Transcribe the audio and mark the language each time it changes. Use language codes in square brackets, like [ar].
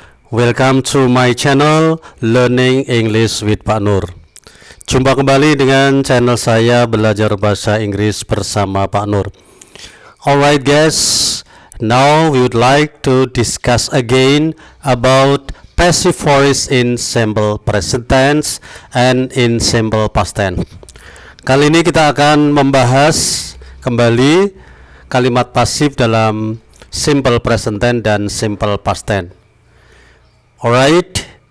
[en] Welcome to my channel Learning English with Pak Nur. [id] Jumpa kembali dengan channel saya Belajar Bahasa Inggris bersama Pak Nur. [en] Alright guys, now we would like to discuss again about passive voice in simple present tense and in simple past tense. [id] Kali ini kita akan membahas kembali kalimat pasif dalam simple present tense dan simple past tense. Alright.